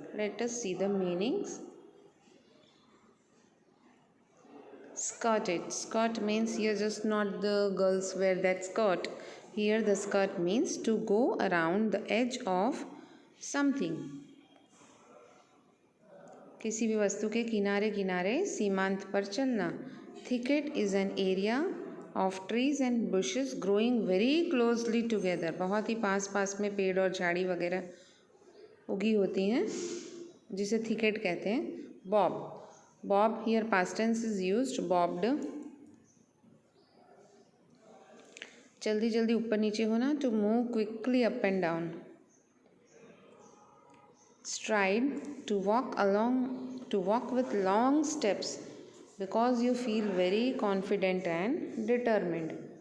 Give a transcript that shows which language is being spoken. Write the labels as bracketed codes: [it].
[en] Let us see the meanings. Skirted. Skirt means here just not the girls wear that skirt. Here the skirt means to go around the edge of something. [hi] किसी भी वस्तु के किनारे किनारे सीमांत पर चलना. [en] Thicket is an area of trees and bushes growing very closely together. [hi] बहुत ही पास पास में पेड़ और झाड़ी वगैरह उगी होती हैं, जिसे thicket कहते हैं. [en] Bob. Bob here past tense is used. Bobbed. [hi] जल्दी जल्दी ऊपर नीचे होना, [en] to move quickly up and down. Stride, to walk with long steps, because you feel very confident and determined.